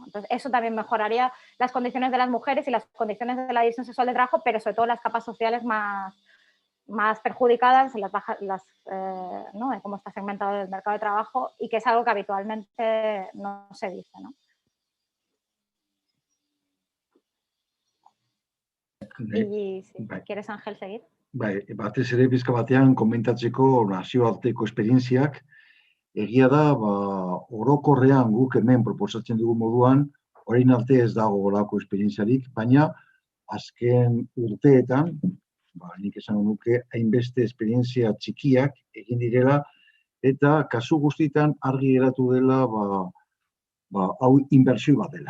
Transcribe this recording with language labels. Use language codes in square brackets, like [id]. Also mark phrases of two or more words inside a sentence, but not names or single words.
[es] Entonces, eso también mejoraría las condiciones de las mujeres y las condiciones de la división sexual de trabajo, pero sobre todo las capas sociales más perjudicadas, ¿no? De cómo está segmentado el mercado de trabajo y que es algo que habitualmente no se dice, ¿no? Y si quieres, Ángel, seguir. [eu] Bai, batez ere bizka batean komentatzeko nazioarteko esperientziak, egia da, orokorrean guk hemen proposatzen dugu moduan, orain arte ez dago golako esperientziarik, baina azken urteetan, nik esango nuke, hainbeste esperientzia txikiak egin direla, eta kasu guztietan argi geratu dela, hau inbertsio bat dela.